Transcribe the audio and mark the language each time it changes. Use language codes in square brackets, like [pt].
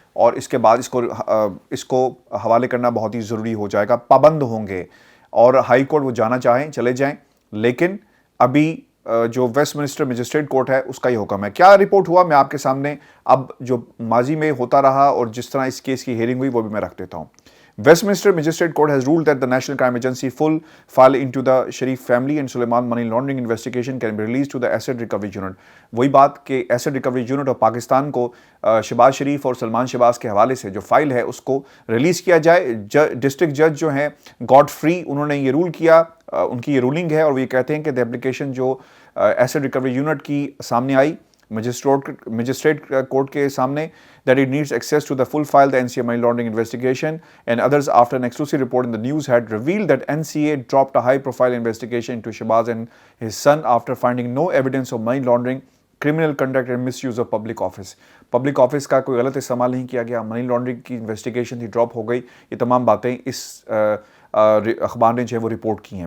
[ur] اور اس کے بعد اس کو حوالے کرنا بہت ہی ضروری ہو جائے گا. پابند ہوں گے اور ہائی کورٹ وہ جانا چاہیں چلے جائیں, لیکن ابھی جو ویسٹ منسٹر مجسٹریٹ کورٹ ہے اس کا یہ حکم ہے. کیا رپورٹ ہوا میں آپ کے سامنے اب جو ماضی میں ہوتا رہا اور جس طرح اس کیس کی ہیئرنگ ہوئی وہ بھی میں رکھ دیتا ہوں. [en] Westminster Magistrate Court has ruled that the National Crime Agency full file into the Sharif family and Suleiman money laundering investigation can be released to the Asset Recovery Unit. [ur] وہی بات کہ asset recovery unit of Pakistan کو شہباز شریف اور سلمان شہباز کے حوالے سے جو file ہے اس کو ریلیز کیا جائے. ڈسٹرکٹ جج جو ہیں گاڈ فری, انہوں نے یہ رول کیا, ان کی یہ رولنگ ہے, اور وہ یہ کہتے ہیں کہ دی اپلیکیشن جو ایسٹ ریکوری یونٹ کی سامنے آئی مجسٹریٹ کورٹ کے سامنے, [en] that it needs access to the full file, the NCA money laundering investigation and others after an exclusive report in the news had revealed that NCA dropped a high profile investigation into Shahbaz and his son after finding no evidence of money laundering, criminal conduct and misuse of public office. [ur] Public office کا کوئی غلط استعمال نہیں کیا گیا, money laundering کی investigation تھی drop ہو گئی. یہ تمام باتیں اس اخبار نے جو ہے وہ رپورٹ کی ہیں.